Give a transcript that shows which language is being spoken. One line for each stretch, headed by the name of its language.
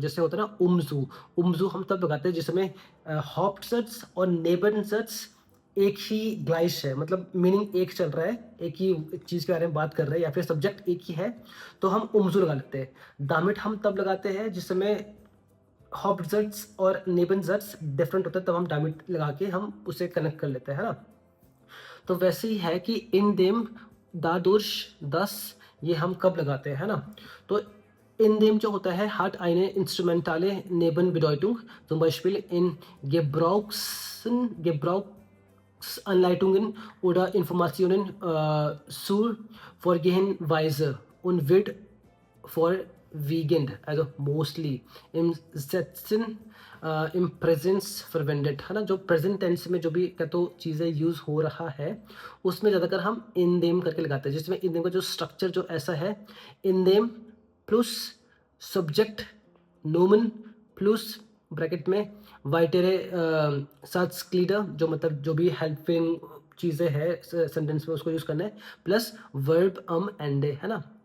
Hindi: जैसे होता है ना उम्जू, उम्जू हम तब लगाते हैं जिसमें हॉप्टसट्स और नेबनसट्स एक ही ग्लाइश है, मतलब मीनिंग एक चल रहा है, एक ही चीज़ के बारे में बात कर रहे हैं, या फिर सब्जेक्ट एक ही है, तो हम उम्जू लगा लेते हैं। दामिट हम तब लगाते हैं जिसमें हॉप्टसट्स और नेबनसट्स डिफरेंट होता है, तब हम दामिट लगा के हम उसे कनेक्ट कर लेते हैं, है ना। तो वैसे ही है कि इन देम, दादुर्श, दस, ये हम कब लगाते हैं, है ना। तो इन देम जो होता है
German: hat eine instrumentale Nebenbedeutung, zum Beispiel in Gebrauchsanleitungen oder Informationen zur Vorgehensweise und wird vorwiegend, also
English: mostly,
German: im Sätzen im Presence verwendet,
Hindi: है ना। जो प्रेजेंट टेंस में जो भी क्या तो चीज़ें यूज़ हो रहा है उसमें ज़्यादातर हम इन देम करके लगाते हैं, जिसमें इन देम का जो स्ट्रक्चर जो ऐसा है, in them plus subject Noman plus bracket में वाइटेरे साथ जो मतलब जो भी हेल्पिंग चीज़ें हैं सेंटेंस में उसको यूज़ करना है, प्लस वर्ब एंडे, है ना।